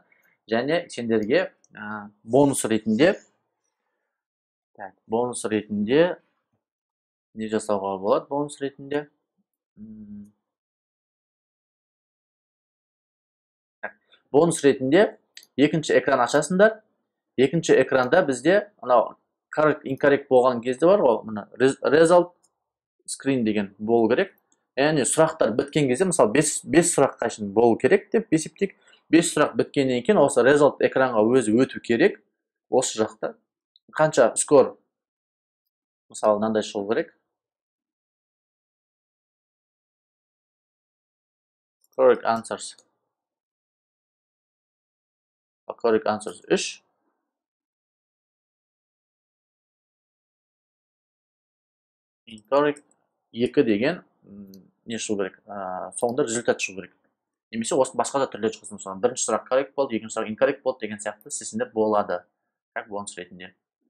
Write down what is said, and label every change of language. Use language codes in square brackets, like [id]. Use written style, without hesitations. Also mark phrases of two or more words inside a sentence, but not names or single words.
[kk] Және сендерге бонус ретінде не жасауға болады? Бонус ретінде бонус ретінде екінші экран ашасыңдар. Екінші экранда бізде [en] correct incorrect [kk] болған кезде бар ғой, мына [en] result screen [kk] деген болу керек. Яғни сұрақтар біткен кезде, мысалы 5 сұрақ қайшын болу керек деп есептейік. 5 сұрақ біткеннен кейін осы result экранға өзі өту керек. Осы жақта қанша скор? Мысалы, мынандай шығу керек. [en] Correct answers. Correct answers 3. [kk] Incorrect 2 деген не шығу керек? Соңында результат шығу керек. Немесе осы басқа да түрде жазылсын. Мысалы, бірінші сұрақ correct болды, екінші сұрақ incorrect болды деген сияқты шешімдер болады. Как бонус ретінде.